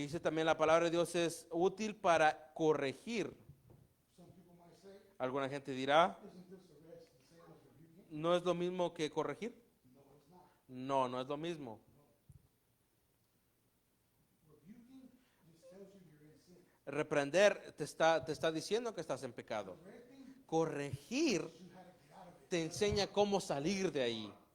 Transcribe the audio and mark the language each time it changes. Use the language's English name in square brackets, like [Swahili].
[Spanish] Y dice también la palabra de Dios es útil para corregir. [English] Some people might say, [Spanish] Alguna gente dirá, [English] isn't this the same as rebuking? [Spanish] ¿no es lo mismo que corregir? [English] No, it's not. [Spanish] No, no es lo mismo. [English] Rebuking just tells you you're in sin. [Spanish] Reprender te está diciendo que estás en pecado. [English] Correcting [Spanish] Corregir [English] you how to get out of it. [Spanish] te enseña cómo salir de ahí.